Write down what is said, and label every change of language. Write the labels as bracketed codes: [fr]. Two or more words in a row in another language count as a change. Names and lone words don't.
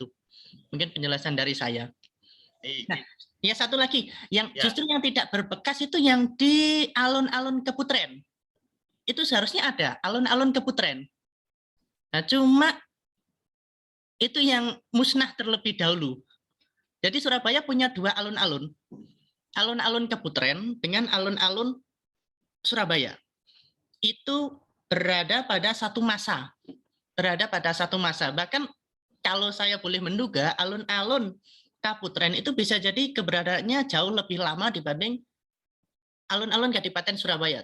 [id] Mungkin penjelasan dari saya. Nah, ya satu lagi, yang justru yang tidak berbekas itu yang di alun-alun Keputren. Itu seharusnya ada alun-alun Keputren. Nah, cuma itu yang musnah terlebih dahulu. Jadi Surabaya punya dua alun-alun. Alun-alun Keputren dengan alun-alun Surabaya. Itu berada pada satu masa. Bahkan kalau saya boleh menduga, alun-alun Keputren itu bisa jadi keberadaannya jauh lebih lama dibanding alun-alun Kadipaten Surabaya.